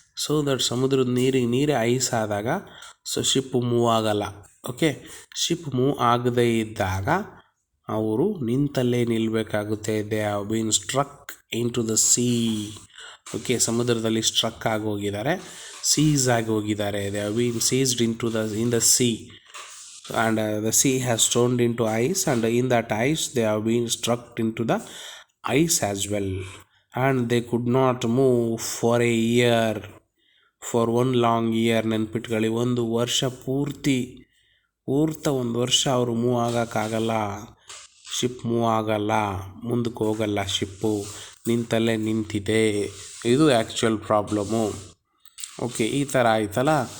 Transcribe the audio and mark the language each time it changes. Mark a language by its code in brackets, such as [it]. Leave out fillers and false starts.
[kn] So that ಸಮುದ್ರದ ನೀರೇ ice ಆದಾಗ ಸೊ ಶಿಪ್ ಮೂವ್ ಆಗಲ್ಲ. ಓಕೆ, ಶಿಪ್ ಮೂವ್ ಆಗದೇ ಇದ್ದಾಗ ಅವರು ನಿಂತಲ್ಲೇ ನಿಲ್ಲಬೇಕಾಗುತ್ತೆ. [en] They have been struck into the sea. [kn] Okay, ಸಮುದ್ರದಲ್ಲಿ ಸ್ಟ್ರಕ್ ಆಗಿ ಹೋಗಿದ್ದಾರೆ, ಸೀಸ್ ಆಗಿ ಹೋಗಿದ್ದಾರೆ. [en] They have been seized in the sea and the sea has turned into ice and in that ice they have been struck into the ice as well and they could not move for a year, for one long year. [kn] ನೆನ್ಪಿಟ್ಕೊಳ್ಳಿ, 1 ವರ್ಷ ಪೂರ್ತಿ 1 ವರ್ಷ ಅವರು move ಆಗೋಕ್ಕಾಗಲ್ಲ, ship move ಆಗಲ್ಲ, ಮುಂದಕ್ಕೆ ಹೋಗಲ್ಲ, ship ನಿಂತಲ್ಲೇ ನಿಂತಿದೆ. ಇದು ಆ್ಯಕ್ಚುಯಲ್ ಪ್ರಾಬ್ಲಮ್ಮು. ಓಕೆ, ಈ ಥರ ಆಯ್ತಲ್ಲ.